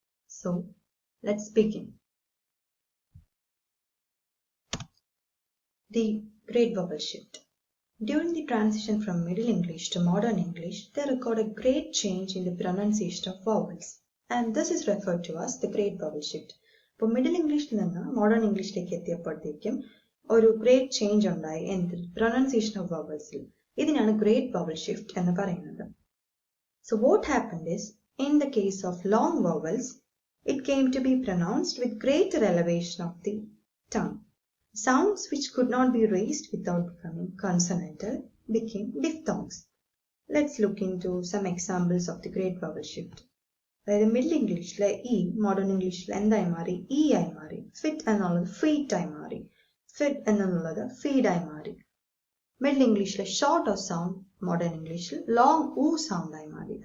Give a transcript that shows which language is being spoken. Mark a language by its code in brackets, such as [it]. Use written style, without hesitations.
[en] So, let's begin. The great vowel shift. During the transition from Middle English to Modern English, there occurred a great change in the pronunciation of vowels, and this is referred to as the great vowel shift. [ml] ഇപ്പോൾ middle ഇംഗ്ലീഷിൽ നിന്ന് modern ഇംഗ്ലീഷിലേക്ക് എത്തിയപ്പോഴത്തേക്കും ഒരു great change ഉണ്ടായി എന്ത് pronunciation of വവൽസിൽ. ഇതിനാണ് great vowel shift എന്ന് പറയുന്നത്. [en] So what happened is, in the case of long vowels, it came to be pronounced with greater elevation of the tongue. Sounds which could not be raised without becoming consonantal became diphthongs. Let's look into some examples of the great vowel shift. [ml] അതായത് middle ഇംഗ്ലീഷിലെ E modern ഇംഗ്ലീഷിൽ എന്തായി മാറി? E ആയി മാറി. Fit എന്നുള്ളത് feet ആയി മാറി. ഫിറ്റ് എന്നുള്ളത് ഫീഡായി മാറി. മിഡിൽ ഇംഗ്ലീഷിലെ ഷോർട്ട് ഓഫ് സൗണ്ട് മോഡേൺ ഇംഗ്ലീഷിൽ ലോങ് ഊ സൗണ്ട് ആയി മാറി.